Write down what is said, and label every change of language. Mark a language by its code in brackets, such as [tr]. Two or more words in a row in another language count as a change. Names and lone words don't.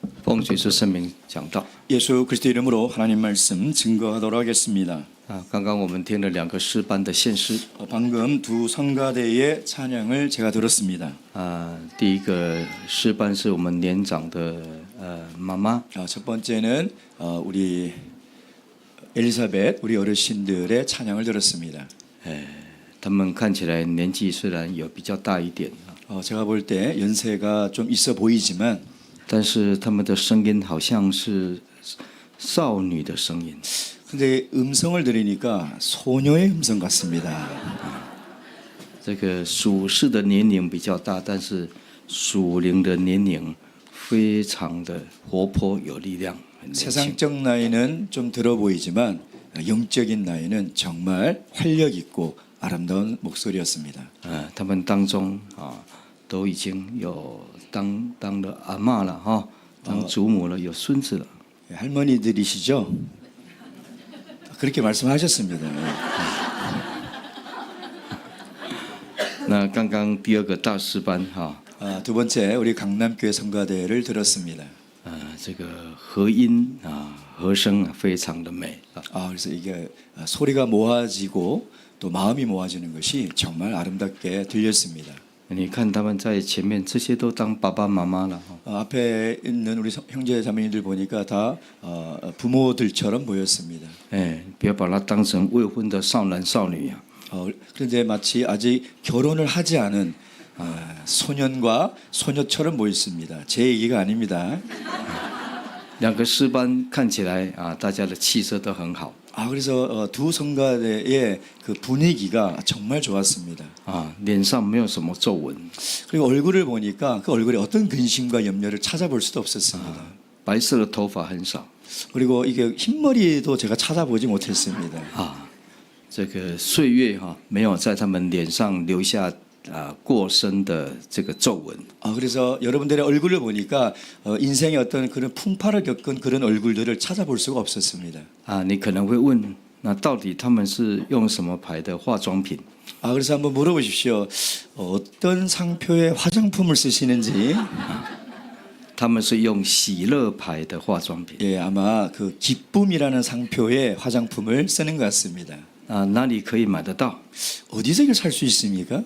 [zh] 奉主耶稣圣名讲道。 [ko] 예수 그리스도 이름으로 하나님 말씀 증거하도록 하겠습니다. [zh] 刚刚我们听了两个诗班的献诗。 [ko] 방금 두 성가대의 찬양을 제가 들었습니다. [zh] 第一个诗班是我们年长的妈妈。 [ko] 첫 번째는 우리 엘리사벳 우리 어르신들의 찬양을 들었습니다. [zh] 他们看起来年纪虽然有比较大一点， [ko] 제가 볼 때 연세가 좀 있어 보이지만 [zh] 但是他们的声音好像是少女的声音。 [ko] 근데 음성을 들으니까 소녀의 음성 같습니다. [zh] 这个属世的年龄比较大，但是属灵的年龄非常的活泼有力量。 [ko] 세상적 나이는 좀 들어 보이지만 영적인 나이는 정말 활력 있고 아름다운 목소리였습니다. [zh] 他们当中都已经有当了阿嬷了哈，当祖母了，有孙子了。 [ko] 할머니들이시죠? 그렇게 말씀하셨습니다. [zh] 那刚刚第二个大师班 [ko] 두 번째 우리 강남교회 성가대를 들었습니다. [zh] 这个和音和声非常的美。 [ko] 그래서 이게 소리가 모아지고 또 마음이 모아지는 것이 정말 아름답게 들렸습니다. [zh] 你看他们在前面，这些都当爸爸妈妈了。 [ko] 앞에 있는 우리 형제 자매님들 보니까 다 부모들처럼 보였습니다. [zh] 不要把它当成未婚的少男少女呀。 [ko] 그런데 마치 아직 결혼을 하지 않은 소년과 소녀처럼 보였습니다. 제 얘기가 아닙니다. [zh] 两个诗班看起来大家的气色都很好。 [ko] 그래서 두 성가대의 그 분위기가 정말 좋았습니다. [zh] 脸上没有什么皱纹。 [ko] 그리고 얼굴을 보니까 그 얼굴에 어떤 근심과 염려를 찾아볼 수도 없었습니다. [zh] 白色的头发很少。 [ko] 그리고 이게 흰머리도 제가 찾아보지 못했습니다. [zh] 这个岁月没有在他们脸上留下过深的这个皱纹。 [ko] 그래서 여러분들의 얼굴을 보니까 인생의 어떤 그런 풍파를 겪은 그런 얼굴들을 찾아볼 수가 없었습니다. [zh] 你可能会问，那到底他们是用什么牌的化妆品？ [ko] 그래서 한번 물어보십시오. 어떤 상표의 화장품을 쓰시는지. [zh] 他们是用喜乐牌的化妆品。 [ko] 아마 그 기쁨이라는 상표의 화장품을 쓰는 것 같습니다. [zh] 哪里可以买得到？ [ko] 어디서 이걸 살 수 있습니까?